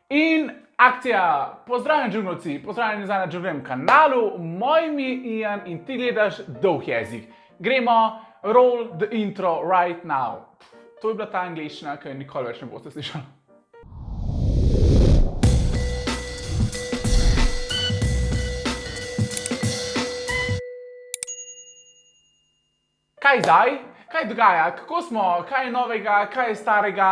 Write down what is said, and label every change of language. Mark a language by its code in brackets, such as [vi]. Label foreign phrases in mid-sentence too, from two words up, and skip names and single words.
[sl] In akcija, pozdravljeni džunglovci, pozdravljeni nazaj na džunglovem kanalu, moj ime je Ian in ti gledaš Dolg jezik. Gremo, [en] roll the intro right now. [sl] To je bila ta angleščina, ki jo nikoli več ne boste slišali. Kaj zdaj? Kaj dogaja? Kako smo? Kaj je novega? Kaj je starega?